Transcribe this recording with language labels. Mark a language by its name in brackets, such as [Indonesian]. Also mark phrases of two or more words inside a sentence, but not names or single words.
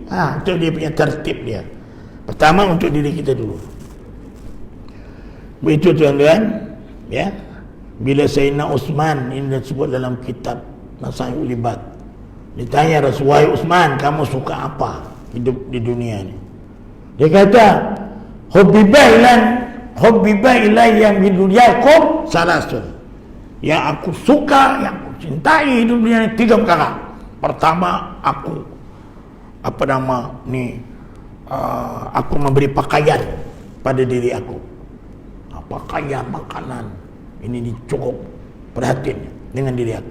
[Malay] Itu dia punya tertib dia. Pertama untuk diri kita dulu. Begitu tuan-tuan, ya. Bila Sayyidina Uthman, ini disebut dalam kitab Nasaihul Ibad, ditanya Rasulullah, Uthman, kamu suka apa hidup di dunia ni? Dia kata, [Arabic] حبب إلي من دنياكم ثلاث. [Malay] Yang aku suka, yang aku cintai hidup dunia ni 3 perkara. Pertama, aku aku memberi pakaian pada diri aku. Pakaian, makanan, ini cukup perhatian dengan diri aku.